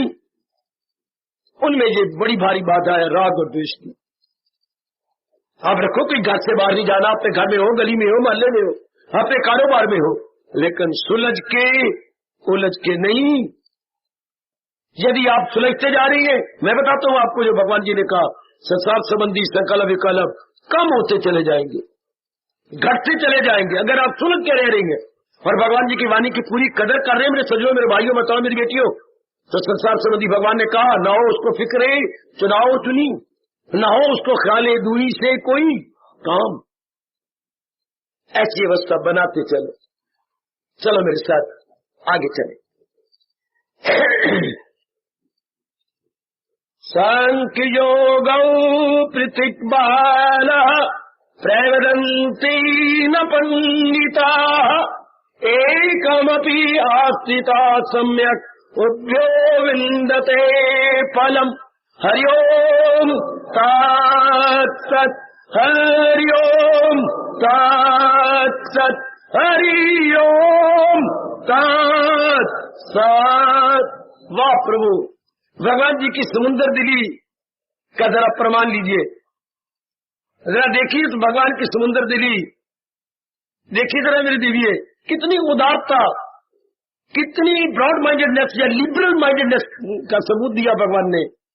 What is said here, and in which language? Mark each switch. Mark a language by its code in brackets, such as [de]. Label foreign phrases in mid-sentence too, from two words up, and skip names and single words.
[ur] ان میں یہ بڑی بھاری بات ہے راگ اور دوش کی. آپ رکھو کہ گھر سے باہر نہیں جانا, اپنے گھر میں ہو, گلی میں ہو, محلے میں ہو, اپنے کاروبار میں ہو, لیکن سلجھ کے الجھ کے نہیں. یدی آپ سلجھتے جا رہی ہیں, میں بتاتا ہوں آپ کو جو بھگوان جی نے کہا, سنسار سبندی سنکلپ وکلپ کم ہوتے چلے جائیں گے, گھٹتے چلے جائیں گے اگر آپ سلجھ کے رہ رہی ہیں. اور بھگوان جی کی وانی کی پوری قدر کر رہے ہیں میرے سجنوں میرے بھائیوں, بتاؤ میری بیٹیوں. تو سنسار سبندی بھگوان نے کہا نہ ہو اس کو فکرے چناؤ چنی, نہ ہو اس کو خیال دوئی سے کوئی کام. ایسی اوستھا بناتے چلو. چلو میرے ساتھ آگے چلے. [sa] सांख्य योगौ पृथक् बालाः प्रवदन्ति न पण्डिताः एकमपि आस्थितः सम्यक् उभयोः विन्दते फलम्. हरि ओम तत् हरि ओम तत् हरि ओम तत्. [ur] واہ پربھو, بھگوان جی کی سمندر دلی کا ذرا پرمان لیجئے. ذرا دیکھیے تو بھگوان کی سمندر دلی دیکھیے ذرا میری دیویے, کتنی ادارتا, کتنی [en] broad mindedness [ur] یا [en] liberal mindedness [ur] کا ثبوت دیا بھگوان نے.